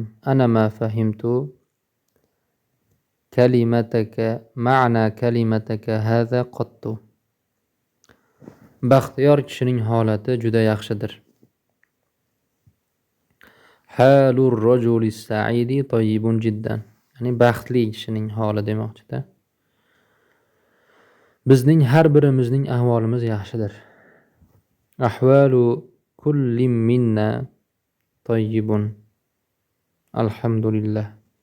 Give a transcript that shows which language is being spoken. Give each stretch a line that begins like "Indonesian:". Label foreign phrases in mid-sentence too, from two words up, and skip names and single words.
Arabic: أنا ما فهمت معنى كلمتك هذه قط.
Uzbek: Baxtiyor kishining holati juda yaxshidir.
Arabic: حال الرجل السعيد طيب جدا.
Uzbek: Ya'ni baxtli kishining holi demoqchida. Bizning har birimizning ahvolimiz yaxshidir.
Arabic: أحوال كل منا طيب.
Uzbek: Alhamdulillah.